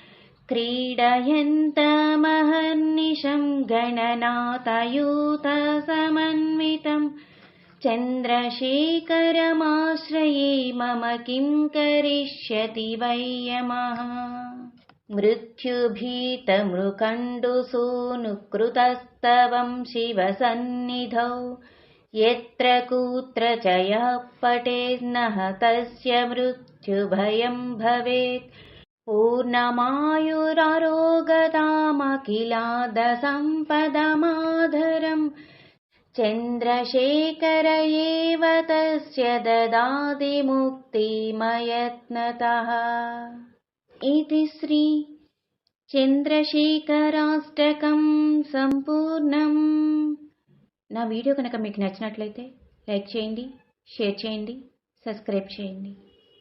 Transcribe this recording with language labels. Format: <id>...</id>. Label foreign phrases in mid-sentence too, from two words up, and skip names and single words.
<sa>క్రీడయంతమహర్నిశం గణనాథయూతసమన్వితం. చంద్రశేఖరమాశ్రయే మమ కిం కరిష్యతి వై యమః. మృత్యుభీతమృకండుసూనుకృతస్తవం శివసన్నిధౌ यत्र कुत्र च यः पठेन्नः तस्य मृत्युभयं भवेत् पूर्णमायुरारोगतामखिलादसम्पदमाधरम् चन्द्रशेखर एव तस्य ददाति मुक्तिमयत्नतः। इति श्री చంద్రశేఖరాష్టకం సంపూర్ణం.</sa> <te>నా వీడియో కనుక మీకు నచ్చినట్లయితే లైక్ చేయండి, షేర్ చేయండి, సబ్స్క్రైబ్ చేయండి.</te>